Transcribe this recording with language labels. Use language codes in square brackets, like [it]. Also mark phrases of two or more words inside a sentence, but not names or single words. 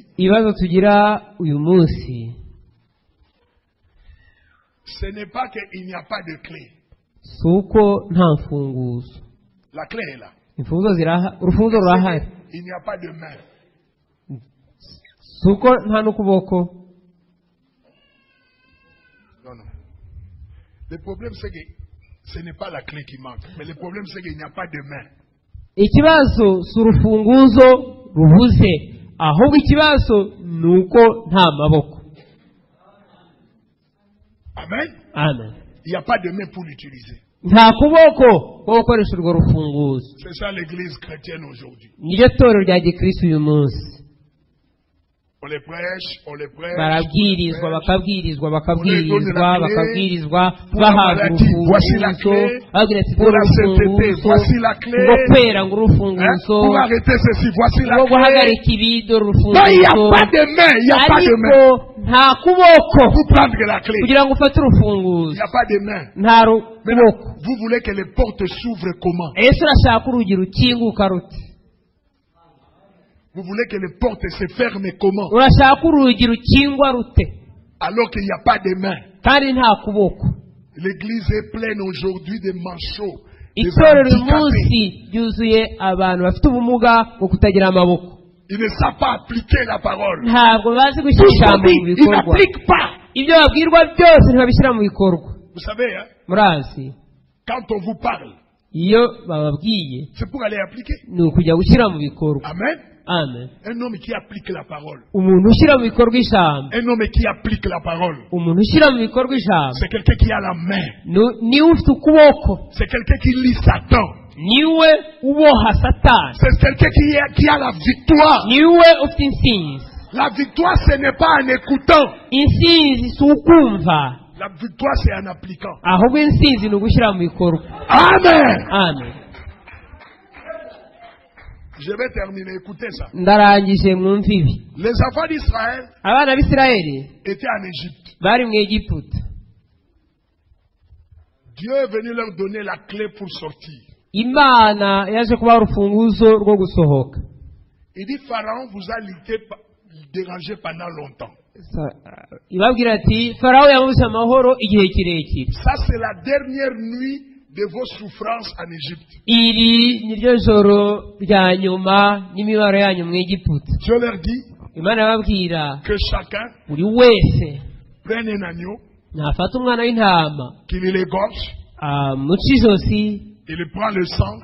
[rw] ibibazo tugira uyu munsi, [fr] ce n'est pas qu'il n'y a pas de clé. [rw] si uko nta mfunguzo. [fr] La clé est là. [rw] urufunguzo rurahari. [fr] Il n'y a pas de main. [rw] si uko nta n'ukuboko. [fr] Non, non. Le problème, c'est que ce n'est pas la clé qui manque. Mais le problème, c'est qu'il n'y a pas de main. [rw] ikibazo si urufunguzo rubuze, ahubwo ikibazo ni uko nta maboko. [fr] Amen. [rw] amen. [fr] Il n'y a pas de main pour l'utiliser. [rw] nta kuboko ko gukoresha urwo rufunguzo. [fr] C'est ça l'église chrétienne aujourd'hui. [rw] niryo torero rya gikristo uyu munsi. [fr] On les prêche. [rw] barabwirizwa bakabwirizwa bakabwirizwa, bahabwa urufunguzo, babwira ati dore urufunguzo rwo kwera ngo urufunguzo [fr] pour arrêter ceci, voici la [rw] rwo [fr] clé. [rw] guhagarika ibido [fr] Non, il n'y a [rw] urufunguzo. [fr] pas de main, il n'y a pas de main. [rw] ariko nta kuboko [fr] Pour prendre la clé, [rw] kugira ngo ufate [fr] il [rw] urufunguzo, [fr] n'y a pas de main. [rw] nta [fr] Maintenant, [rw] kuboko. [fr] vous voulez que les portes s'ouvrent comment? [rw] ese urashaka urugi rukinguka rute? [fr] Vous voulez que les portes se ferment comment? [rw] urashaka urugi rukingwa rute [fr] Alors qu'il n'y a pas de main. [rw] kandi nta kuboko? [fr] L'église est pleine aujourd'hui de manchots, des [rw] itorero uyu [fr] handicapés. [rw] munsi ryuzuye abantu bafite ubumuga bwo kutagira amaboko. [fr] Ils ne savent pas appliquer la parole. [rw] ntabwo bazi [fr] Tout [rw] gushyira [fr] ce qu'on [rw] ijambo [fr] dit, [rw] mu [fr] ils [rw] bikorwa. [fr] n'appliquent pas. [rw] ibyo babwirwa byose ntibabishyira mu bikorwa. [fr] Vous savez, hein, [rw] murazi, [fr] quand on vous parle, [rw] iyo bababwiye [fr] c'est pour aller appliquer. [rw] ni ukujya gushyira mu bikorwa. [fr] Amen. [rw] amen. [fr] Un homme qui applique la parole. [rw] umuntu ushyira mu bikorwa ijambo, [fr] Un homme qui applique la parole. [rw] umuntu ushyira mu bikorwa ijambo [fr] C'est quelqu'un qui a la main. [rw] niwe ufite ukuboko, [fr] C'est quelqu'un qui lit Satan. [rw] niwe uboha satani, [fr] C'est quelqu'un qui a la victoire. [rw] niwe ufite intsinzi. [fr] La victoire, ce n'est pas en écoutant. [rw] intsinzi si ukumva, [fr] La victoire, c'est en appliquant. [rw] ahubwo intsinzi ni ugushyira mu bikorwa. [fr] Amen. [rw] amen. [fr] Je vais terminer. Écoutez ça. [rw] ndarangije mwumva ibi. [fr] Les enfants d'Israël [rw] abana b'isirayeli [fr] étaient en Égypte. [rw] bari mu egiputa. [fr] Dieu est venu leur donner la clé pour sortir. [rw] imana yaje kubaha urufunguzo rwo gusohoka. [fr] Il dit, Pharaon vous a dérangé pendant longtemps. [rw] ibabwira ati farawo yamubise amahoro igihe kirekire. [fr] Ça, c'est la dernière nuit de vos souffrances en Égypte. [rw] iri ni ryo joro rya nyuma n'imibabaro yanyu mu egiputa. [fr] Dieu leur dit [rw] imana yababwira [fr] que chacun [rw] buri wese [fr] prenne un agneau, [rw] nafata umwana w'intama, [fr] qu'il l'égorge, [rw] amuca ijosi, [fr] il prend le sang,